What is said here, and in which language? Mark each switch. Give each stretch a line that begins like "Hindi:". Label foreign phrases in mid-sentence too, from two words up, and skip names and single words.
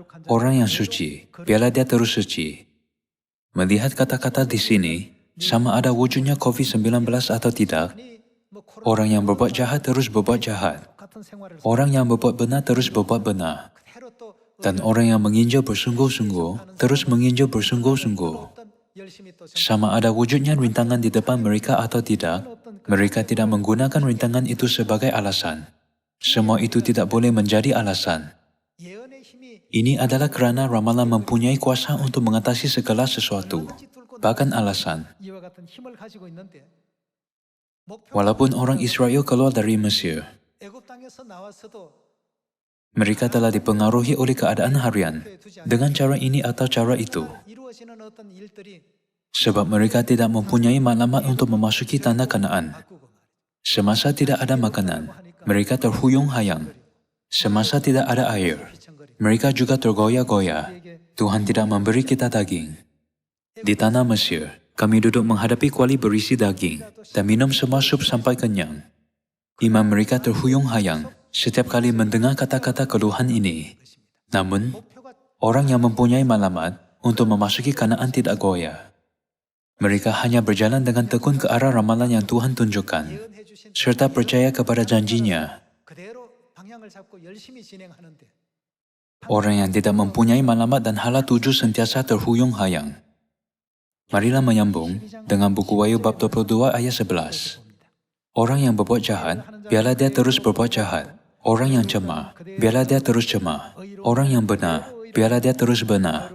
Malay: Orang yang suci, biarlah dia terus suci. Melihat kata-kata di sini, sama ada wujudnya COVID-19 atau tidak,
Korean: 뭐 코로나
Malay: orang yang berbuat jahat terus berbuat jahat.
Korean: 같은 생활을
Malay: Orang yang berbuat benar terus berbuat benar.
Korean: 그대로 또
Malay: Dan orang yang menginjil bersungguh-sungguh terus menginjil bersungguh-sungguh.
Korean: 어떤 열심히 또
Malay: Sama ada wujudnya rintangan di depan mereka atau tidak, mereka tidak menggunakan rintangan itu sebagai alasan. Semua itu tidak boleh menjadi alasan.
Korean: 예언의 힘이
Malay: Ini adalah kerana ramalan mempunyai kuasa untuk mengatasi segala sesuatu, bahkan alasan.
Korean: 이와 같은 힘을 가지고 있는데 목표
Malay: Walaupun orang Israel keluar dari Mesir,
Korean: 애굽 땅에서 나왔어도
Malay: mereka telah dipengaruhi oleh keadaan harian dengan cara ini atau cara itu.
Korean: 이루어지는 어떤 일들이
Malay: Sebab mereka tidak mempunyai maklumat untuk memasuki tanah Kanaan.
Korean: 바꾸고 말이죠.
Malay: Semasa tidak ada makanan, mereka terhuyung-hayang. Semasa tidak ada air, mereka juga tergoyah-goyah. Tuhan tidak memberi kita daging. Di tanah Mesir, kami duduk menghadapi kuali berisi daging dan minum semua sup sampai kenyang. Iman mereka terhuyung-hayang setiap kali mendengar kata-kata keluhan ini. Namun, orang yang mempunyai maklumat untuk memasuki Kanaan tidak goyah. Mereka hanya berjalan dengan tekun ke arah ramalan yang Tuhan tunjukkan,
Korean: 예언해 주신
Malay: serta percaya kepada janjinya.
Korean: 그대로 방향을 잡고 열심히 진행하는데
Malay: Orang yang tidak mempunyai maklumat dan hala tuju sentiasa terhuyung-hayang. Marilah menyambung dengan buku Wahyu bab 22 ayat 11. Orang yang berbuat jahat, biarlah dia terus berbuat jahat. Orang yang cemah, biarlah dia terus cemah. Orang yang benar, biarlah dia terus benar.